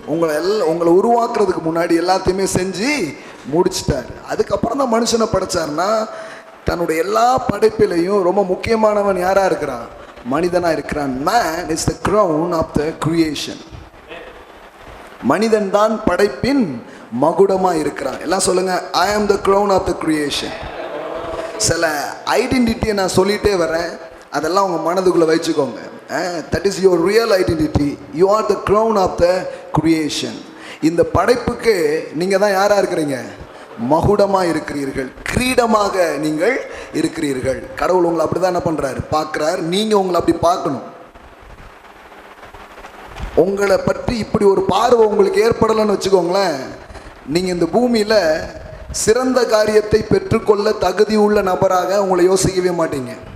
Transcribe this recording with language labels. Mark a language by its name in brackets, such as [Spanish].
[Tamil] உங்களை உருவாக்குறதுக்கு முன்னாடி எல்லாத்தையுமே செஞ்சு முடிச்சிட்டார். அதுக்கப்புறம் தான் மனுஷனை படைச்சார்னா, தன்னுடைய எல்லா படைப்பிலையும் ரொம்ப முக்கியமானவன் யாரா இருக்கிறான்? மனிதனா இருக்கிறான். [English] Man is the crown of the creation. [Tamil] மனிதன் தான் படைப்பின் மகுடமா இருக்கிறான். எல்லாம் சொல்லுங்க, [English] I am the crown of the creation. [Tamil] சில ஐடென்டிட்டியை நான் சொல்லிட்டே வரேன், அதெல்லாம் உங்க மனதுக்குள்ள வச்சுக்கோங்க. [English] That is your real identity. You are the crown of the creation. [Tamil] இந்த படைப்புக்கு நீங்க தான் யாரா இருக்கிறீங்க? மகுடமா இருக்கிறீர்கள், கிரீடமாக நீங்கள் இருக்கிறீர்கள். கடவுள் உங்களை அப்படிதான் என்ன பண்றாரு? பார்க்கிறார். நீங்க உங்களை அப்படி பார்க்கணும். உங்களை பற்றி இப்படி ஒரு பார்வை உங்களுக்கு ஏற்படலைன்னு வச்சுக்கோங்களேன், நீங்க இந்த பூமியில சிறந்த காரியத்தை பெற்றுக்கொள்ள தகுதி உள்ள நபராக உங்களை யோசிக்கவே மாட்டீங்க.